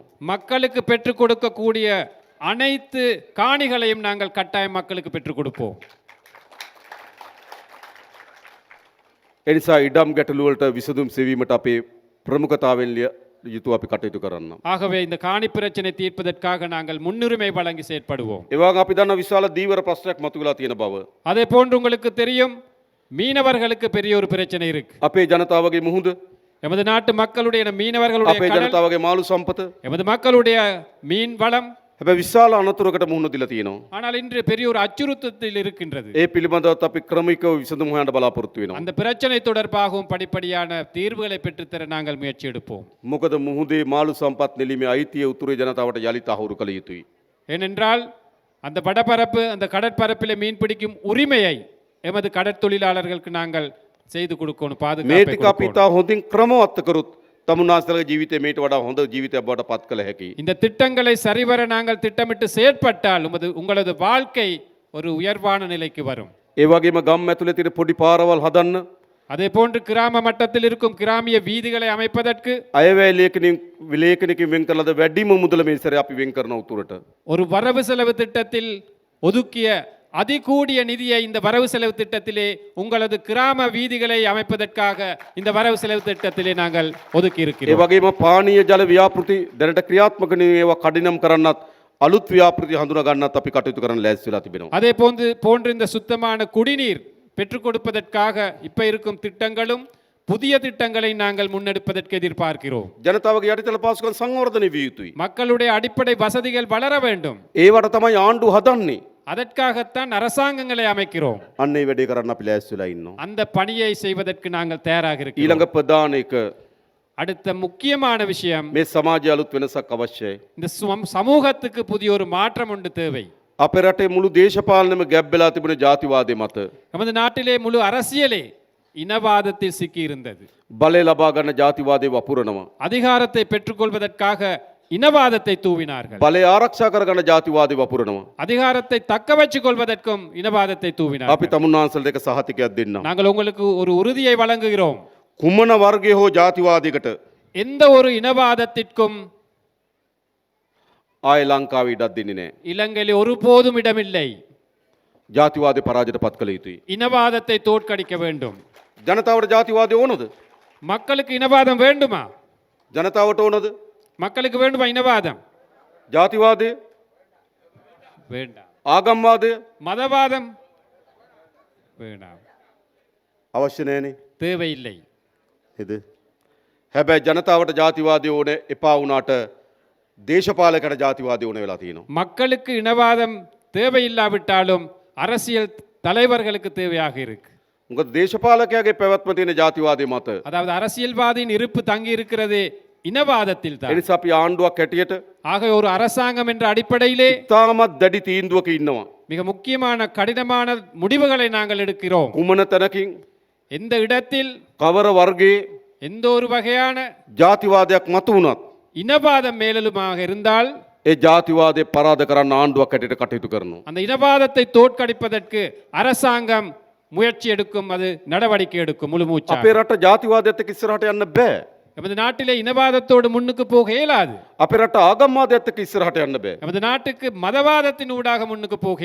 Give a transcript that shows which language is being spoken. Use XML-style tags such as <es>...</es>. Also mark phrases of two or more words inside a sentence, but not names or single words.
<ta>மக்களுக்கு பெற்றுக் கொடுக்கக்கூடிய அனைத்து காணிகளையும் நாங்கள் கட்டாயம் மக்களுக்கு பெற்றுக் கொடுப்போம்.</ta> <si>එනිසා ඉඩම් ගැටලු වලට විසඳුම් සෙවීමට අපේ ප්‍රමුඛතාවෙන් යුතුව අපි කටයුතු කරන්න.</si> <ta>ஆகவே இந்த காணி பிரச்சனை தீர்ப்பதற்காக நாங்கள் முன்னுரிமை வழங்கி செயற்படுவோம்.</ta> <si>ඒ වගේම අපි දන්න විශාල දීවර ප්‍රශ්නයක් මතුවලා තියෙන බව.</si> <ta>அதே போன்று உங்களுக்கு தெரியும், மீனவர்களுக்கு பெரிய ஒரு பிரச்சனை இருக்கு.</ta> <si>අපේ ජනතාවගේ මුහුද,</si> <ta>எமது நாட்டு மக்களுடைய மீனவர்களுடைய</ta> <si>අපේ</si> <ta>கடல்,</ta> <si>ජනතාවගේ මාළු සම්පත,</si> <ta>எமது மக்களுடைய மீன் வளம்,</ta> <si>හැබැයි විශාල අනතුරකට මුහුණ දීලා තියෙනවා.</si> <ta>ஆனால் இன்று பெரிய ஒரு அச்சுறுத்தத்தில் இருக்கின்றது.</ta> <si>ඒ පිළිබඳවත් අපි ක්‍රමිකව විසඳුම් හොයන්න බලාපොරොත්තු වෙනවා.</si> <ta>அந்த பிரச்சனை தொடர்பாகவும் படிப்படியான தீர்வுகளை பெற்றுத்தர நாங்கள் முயற்சி எடுப்போம்.</ta> <si>මොකද මුහුදේ මාළු සම්පත් නෙලීමේ අයිතිය උතුරේ ජනතාවට යලිත් අහුරු කළ යුතුයි.</si> <ta>ஏனென்றால் அந்த வடபரப்பு அந்த கடற்பரப்பிலே மீன் பிடிக்கும் உரிமையை எமது கடற்தொழிலாளர்களுக்கு நாங்கள் செய்து கொடுக்கணும்,</ta> <si>මේ</si> <ta>பாதுகாப்பை</ta> <si>ටික අපි</si> <ta>கொடுக்கணும்.</ta> <si>ඉතා හොඳින් ක්‍රමවත් කරොත් තමුන්නාන්සේලාගේ ජීවිතේ මේට වඩා හොඳ ජීවිතයක් බවට පත් කළ හැකියි.</si> <ta>இந்த திட்டங்களை சரிவர நாங்கள் திட்டமிட்டு செயற்பட்டால் உங்களது வாழ்க்கை ஒரு உயர்வான நிலைக்கு வரும்.</ta> <si>ඒ වගේම ගම් ඇතුලේ තියෙන පොඩි පාරවල් හදන්න,</si> <ta>அதே போன்று கிராம மட்டத்தில் இருக்கும் கிராமிய வீதிகளை அமைப்பதற்கு</ta> <si>අයවැය ලේඛනකින් වෙන් කරලාද වැඩිම මුදල මේ සැරේ අපි වෙන් කරන උතුරට.</si> <ta>ஒரு வரவு செலவு திட்டத்தில் ஒதுக்கிய அதிகூடிய நிதியை இந்த வரவு செலவு திட்டத்திலே உங்களது கிராம வீதிகளை அமைப்பதற்காக இந்த வரவு செலவு திட்டத்திலே நாங்கள் ஒதுக்கி</ta> <si>ඒ</si> <ta>இருக்கிறோம்.</ta> <si>වගේම පානීය ජල ව්‍යාපෘති දැනට ක්‍රියාත්මක නෙවෙයි ඒවා කඩිනම් කරන්නත් අලුත් ව්‍යාපෘති හඳුනා ගන්නත් අපි කටයුතු කරන්න ලෑස්ති වෙලා තිබෙනවා.</si> <ta>அதே போன்று இந்த சுத்தமான குடிநீர் பெற்றுக் கொடுப்பதற்காக இப்ப இருக்கும் திட்டங்களும் புதிய திட்டங்களை நாங்கள் முன்னெடுப்பதற்கு எதிர்பார்க்கிறோம்.</ta> <si>ජනතාවගේ යටිතල පාසුකම් සංවර්ධනය විය යුතුයි.</si> <ta>மக்களுடைய அடிப்படை வசதிகள் வளர வேண்டும்.</ta> <si>ඒවට තමයි ආණ්ඩුව හදන්නේ.</si> <ta>அதற்காகத்தான் அரசாங்கங்களை அமைக்கிறோம்.</ta> <si>අන්න ඒ වැඩේ කරන්න අපි ලෑස්ති වෙලා ඉන්නවා.</si> <ta>அந்த பணியை செய்வதற்கு நாங்கள் தயாராக இருக்கிறோம்.</ta> <si>ඊළඟ ප්‍රධාන එක</si> <ta>அடுத்த முக்கியமான விஷயம்,</ta> <si>මේ සමාජය අලුත් වෙනසක් අවශ්‍යයි.</si> <ta>இந்த சமூகத்துக்கு புதிய ஒரு மாற்றம் ஒன்று தேவை.</ta> <si>අපේ රටේ මුළු දේශපාලනයම ගැබ් වෙලා තිබුණේ ජාතිවාදය මත.</si> <ta>நமது நாட்டிலே முழு அரசியலே இனவாதத்தில் சிக்கி இருந்தது.</ta> <si>බලය ලබා ගන්න ජාතිවාදය වපුරනවා.</si> <ta>அதிகாரத்தை பெற்றுக்கொள்வதற்காக இனவாதத்தை தூவினார்கள்.</ta> <si>බලය ආරක්ෂා කරගන්න ජාතිවාදය වපුරනවා.</si> <ta>அதிகாரத்தை தக்க வச்சுக் கொள்வதற்கும் இனவாதத்தை</ta> <si>අපි</si> <ta>தூவினார்கள்.</ta> <si>තමුන්නාන්සලට එක සහතිකයක් දෙන්නම්.</si> <ta>நாங்கள் உங்களுக்கு ஒரு உறுதியை வழங்குகிறோம்.</ta> <si>කුමන වර්ගයේ හෝ ජාතිවාදයකට</si> <ta>எந்த ஒரு இனவாதத்திற்கும்</ta> <si>ආය ලංකාවේ ඉඩක් දෙන්නේ නැහැ.</si> <ta>இலங்கையில் ஒருபோதும் இடமில்லை.</ta> <si>ජාතිවාදය පරාජයට පත් කළ යුතුයි.</si> <ta>இனவாதத்தை தோற்கடிக்க வேண்டும்.</ta> <si>ජනතාවට ජාතිවාදය ඕනද?</si> <ta>மக்களுக்கு இனவாதம் வேண்டுமா?</ta> <si>ජනතාවට ඕනද?</si> <ta>மக்களுக்கு வேண்டுமா இனவாதம்?</ta> <si>ජාතිවාදය,</si> <ta>வேண்டாம்.</ta> <si>ආගම්වාදය</si> <ta>மதவாதம் வேண்டாம்,</ta> <si>අවශ්‍ය නැහැනේ.</si> <ta>தேவையில்லை.</ta> <si>නේද? හැබැයි ජනතාවට ජාතිවාදය ඕනේ එපා වුණාට දේශපාලකයට ජාතිවාදය ඕන වෙලා තියෙනවා.</si> <ta>மக்களுக்கு இனவாதம் தேவையில்லாவிட்டாலும் அரசியல் தலைவர்களுக்கு தேவையாக இருக்கு.</ta> <si>මොකද දේශපාලකයාගේ පැවැත්ම තියෙන ජාතිවාදය මත.</si> <ta>அதாவது அரசியல்வாதியின் இருப்பு தங்கி இருக்கிறது இனவாதத்தில்</ta> <si>ඒ</si> <ta>தான்.</ta> <si>නිසා අපි ආණ්ඩුවක් හැටියට</si> <ta>ஆக ஒரு அரசாங்கம் என்ற அடிப்படையிலே</ta> <si>තාමත් දැඩි තීන්දුවක ඉන්නවා.</si> <ta>மிக முக்கியமான கடினமான முடிவுகளை நாங்கள் எடுக்கிறோம்.</ta> <si>කුමන තැනකින්</si> <ta>எந்த இடத்தில்</ta> <si>කවර වර්ගයේ</si> <ta>எந்த ஒரு வகையான</ta> <si>ජාතිවාදයක් මතු වුණත්</si> <ta>இனவாதம் மேலெழுமாக இருந்தால்</ta> <si>ඒ ජාතිවාදය පරාද කරන්න ආණ්ඩුවක් හැටියට කටයුතු කරනවා.</si> <ta>அந்த இனவாதத்தை தோற்கடிப்பதற்கு அரசாங்கம் முயற்சி எடுக்கும், அது நடவடிக்கை எடுக்கும் முழு மூச்சா.</ta> <si>අපේ රට ජාතිවාදයත් එක්ක ඉස්සරහට යන්න බෑ.</si> <ta>நமது நாட்டிலே இனவாதத்தோடு முன்னுக்கு போக இயலாது.</ta> <si>අපේ රට ආගම්වාදයත් එක්ක ඉස්සරහට යන්න බෑ.</si> <ta>நமது நாட்டுக்கு மதவாதத்தின் ஊடாக முன்னுக்கு போக</ta>